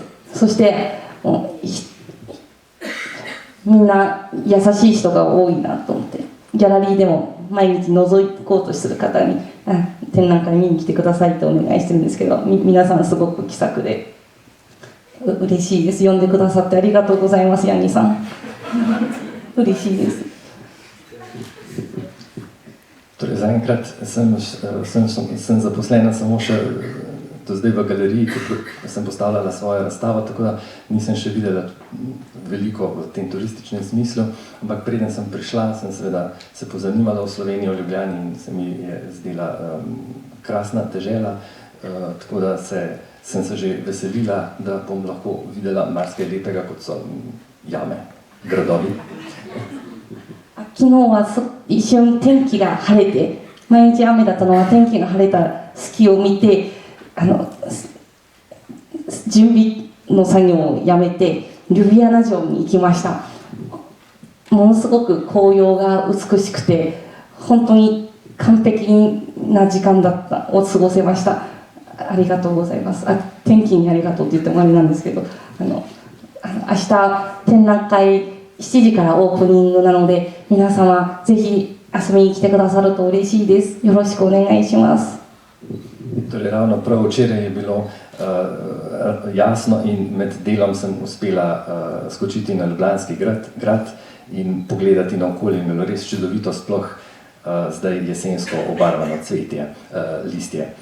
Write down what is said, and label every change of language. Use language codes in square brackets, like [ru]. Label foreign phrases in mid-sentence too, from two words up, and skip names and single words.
[ja] そしてみんな優しい人が多いなと思って、ギャラリーでも毎日覗こうとする方に展覧会見に来てくださいってお願いしてるんですけど、皆さんすごく気さくで嬉しいです。呼んでくださってありがとうございます、ヤニさん。嬉しいです。 [sl] Torej, zaenkrat sem zaposlena samo še do zdaj v galeriji, ko sem postavljala svojo razstavo, tako da nisem še videla veliko v tem turističnem smislu, ampak preden sem prišla, sem seveda se pozanimala o Sloveniji, o Ljubljani in se mi je zdela krasna dežela, tako da sem se že veselila, da bom lahko videla marsikaj lepega, kot so jame, gradovi. [ja] 昨日は一瞬天気が晴れて、毎日雨だったのは天気が晴れた隙を見て、準備の作業をやめてリュビアナ城に行きました。ものすごく紅葉が美しくて、本当に完璧な時間を過ごせました。ありがとうございます。天気にありがとうって言ってもあれなんですけど、明日展覧会7時からオープニングなので、皆様ぜひ遊びに来てくださると嬉しいです。よろしくお願いします。 [sl] Torej, ravno prav včeraj je bilo jasno in med delom sem uspela skočiti na Ljubljanski grad in pogledati naokoli, in bilo res čudovito, sploh zdaj jesensko obarvano cvetje, listje.